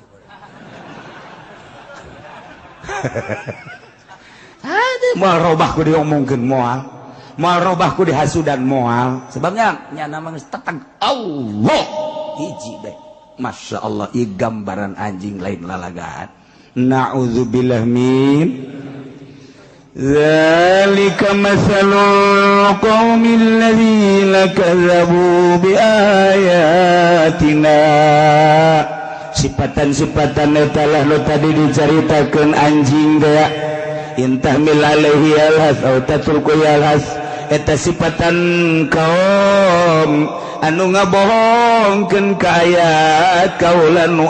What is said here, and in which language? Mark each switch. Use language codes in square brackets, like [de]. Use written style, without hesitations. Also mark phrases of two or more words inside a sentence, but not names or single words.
[su] moal robah ku diomongkeun moal robah ku dihasudan moal sebabnya nyana mah geus teteg Allah hiji bae [ar] ما شاء الله [su] ieu gambaran anjing lain lalagaan [ar] نعوذ بالله من ذلك مثل القوم الذين كذبوا بآياتنا [su] sifatan-sifatan etalah nu tadi dicaritakeun anjing teh [ar] إن تحمل عليه يلهث أو تتركه يلهث [su] eta sifatan kaum anu ngabohongkeun ka ayat kaula nu